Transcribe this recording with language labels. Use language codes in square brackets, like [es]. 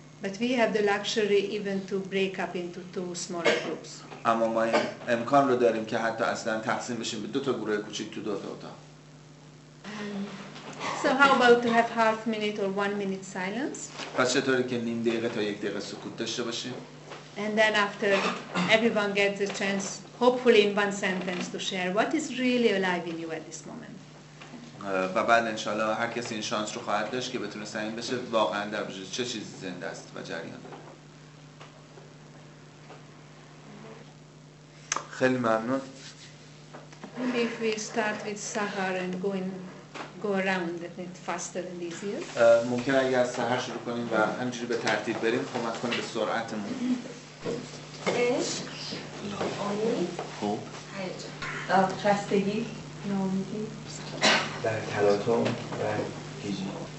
[en] But we have the luxury even to break up into 2 smaller groups. [fa] اما ما این امکان رو داریم که حتی اصلا تقسیم بشیم به 2 تا گروه کوچیک تو 2 تا اتاق. [en] So how about to have half minute or 1 minute silence? [fa] پس چطوری که نیم دقیقه تا 1 دقیقه سکوت داشته باشیم؟ [en] And then after everyone gets a chance, hopefully in 1 sentence, to share what is really alive in you at this moment. [fa] و بعد انشالله هر کسی این شانس رو خواهد داشت که بتونه تعیین بشه واقعا در وجود چه چیزی زنده است و جریان داره. خیلی ممنون. [en] Maybe if we start with Sahar and go around it faster and easier. [fa] ممکن اگه از سحر شروع کنیم و همینجوری به ترتیب بریم کمک کنه به سرعتمون. عشق، امید، خوب، هیجان، خستگی، ناامیدی، در تلاطم و گیجی.